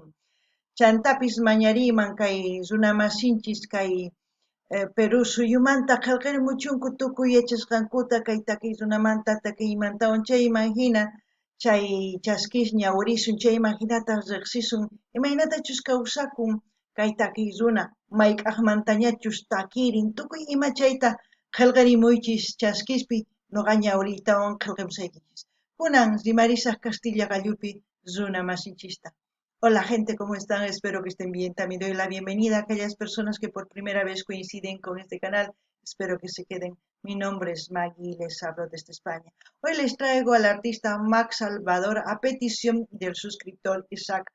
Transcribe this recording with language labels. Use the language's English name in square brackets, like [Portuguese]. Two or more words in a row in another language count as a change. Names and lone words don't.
[Quechua] Chantapis mañariyman kay runamasinchis kay Perú suyumanta qillqirimuchunku tukuy yachasqankuta kay takiy runamanta takiymantawan chayman hina chay chaskish ñawirisun chayman hinata riqsisun imaynatachus kawsakun kay takiy runa mayk'aqmantañachus takirin tukuy ima chayta qillqirimuychis chaskispi noqa ñawriytawan qillqimusaykichis. Kunan rimarisaq Castilla Gallupi runa masinchista. [Spanish] Hola gente, ¿cómo están? Espero que estén bien. También doy la bienvenida a aquellas personas que por primera vez coinciden con este canal. Espero que se queden. Mi nombre es Maggie y les hablo desde España. Hoy les traigo al artista Max Salvador a petición del suscriptor Isaac.